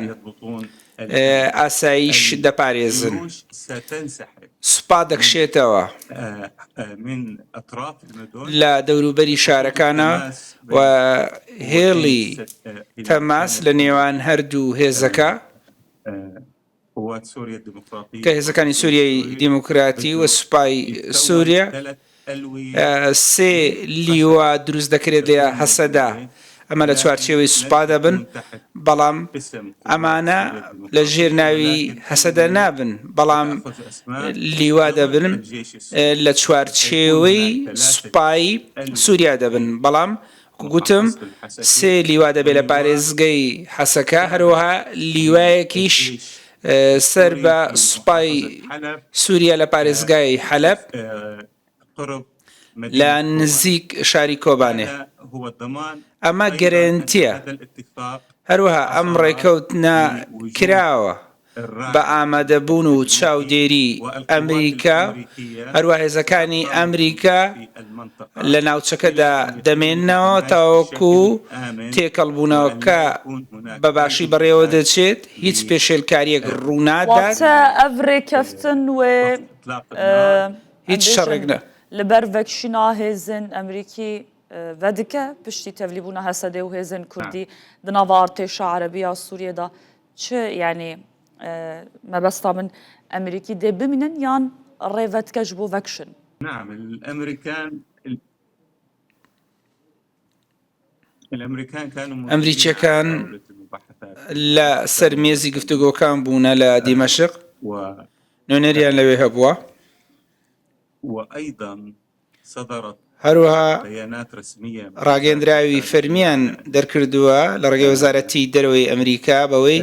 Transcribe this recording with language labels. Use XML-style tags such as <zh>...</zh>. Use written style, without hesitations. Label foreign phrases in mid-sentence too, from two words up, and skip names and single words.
<ar>يضبطون</ar> <ckb>ئاسایش دەپارێزن</ckb> <ar>الجيوش ستنسحب</ar> <ckb>سوپا دەکشێتەوە</ckb> <ar>من أطراف المدن</ar> <ckb>لە دەوروبەری شارەکانە و هێڵی تەماس لە نێوان هەردوو هێزەکە</ckb> <ar>قوات سوريا الديمقراطية</ar> <ckb>کە هێزەکانی سووریای دیموکراتی و سوپای سووریا</ckb> <ar>ثلاث ألوية</ar> <ckb>سێ لیوە دروست دەکرێت لە هەسەدا ئەمە لە چوارچێوەی سوپا دەبن بەڵام ئەمانە لە ژێر ناوی هەسەدا نابن بەڵام لیوا دەبن لە چوارچێوەی سوپای سووریا دەبن بەڵام گوتم سێ لیوا دەبێت لە پارێزگەی حەسەکە هەروەها لیوایەکیش سەر بە سوپای سووریا لە پارێزگای حەلەب</ckb> <ar>قرب</ar> <ckb>لە نزیک شاری کۆبانێ</ckb> <ar>هو الضمان</ar> <ckb>ئەمە گەرنتیە</ckb> <ar>هذا الاتفاق</ar> <ckb>هەروەها ئەم ڕێکەوتنە کراوە بە ئامادەبوون و چاودێری ئەمریکا هەروە هێزەکانی ئەمریکا لە ناوچەکەدا دەمێننەوە تاوەکو تێکەڵبوونەوەکە بەباشی بەڕێوە دەچێت هیچ پێشێلکاریەک ڕوونادات</ckb> <ku>واتە ئەڤ ڕێکەفتن وێ هیچ شەڕێک نە لەبەر ڤەکشینا هێزن ئەمریکی ڤەدکە پشتی تەڤلیبوونە هەسەدێ و هێزن کوردی دناڤ ئارتێشە عەرەبیە سووریەدا چ یعنی مەبەستا من ئەمریکی دێ بمینن یان ڕێڤەتکەش بۆ ڤەکشن</ku> <ar>نعم الأمريكان كانوا</ar> <ckb>ئەمریکیەکان لە سەر مێزی گفتوگۆکان بوونە لە دیمەشق نوێنەریان لەوێ هەبووە</ckb> <ar>وأيضا صدرت</ar> <ckb>هەروەها</ckb> <ar>بيانات رسمية</ar> <ckb>ڕاگەندراوی فەرمیان دەرکردووە لە ڕێگەی وەزارەتی دەرەوەی ئەمریکا بەوەی</ckb>